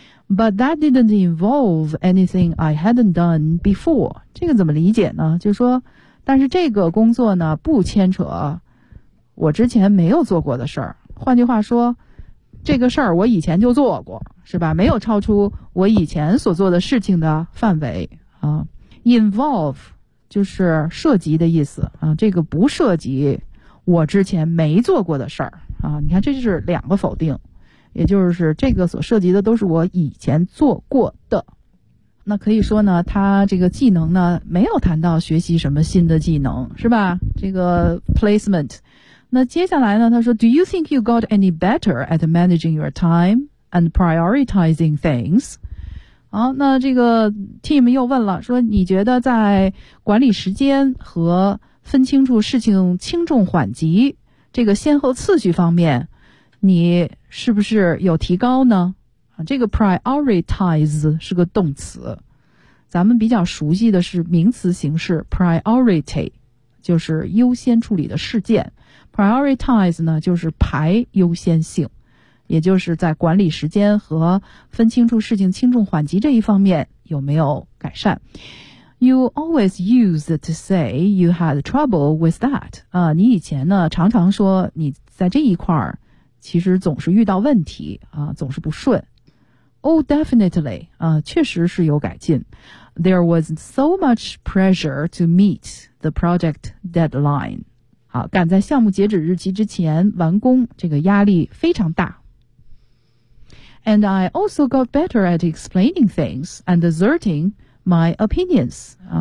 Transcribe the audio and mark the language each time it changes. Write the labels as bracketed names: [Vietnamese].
[English] But that didn't involve anything I hadn't done before。 [Chinese] 这个怎么理解呢？就是说，但是这个工作呢，不牵扯我之前没有做过的事儿。换句话说，这个事儿我以前就做过，是吧？没有超出我以前所做的事情的范围啊。 Involve 就是涉及的意思啊，这个不涉及我之前没做过的事儿啊。你看，这就是两个否定，也就是这个所涉及的都是我以前做过的。那可以说呢，他这个技能呢，没有谈到学习什么新的技能，是吧？这个 placement。那接下来呢，他说 [English] Do you think you got any better at managing your time and prioritizing things? [Chinese] 好，那这个 Tim 又问了，说你觉得在管理时间和分清楚事情轻重缓急这个先后次序方面，你是不是有提高呢？这个 prioritize 是个动词，咱们比较熟悉的是名词形式 priority， 就是优先处理的事件。 Prioritize 呢，就是排优先性，也就是在管理时间和分清楚事情轻重缓急这一方面有没有改善。 [English] You always used to say you had trouble with that. [Chinese] 你以前呢常常说你在这一块儿其实总是遇到问题啊，总是不顺。 [English] Oh, definitely. [Chinese] 确实是有改进。 [English] There was so much pressure to meet the project deadline. [Chinese] 赶在项目截止日期之前完工，这个压力非常大。 [English] And I also got better at explaining things and asserting my opinions.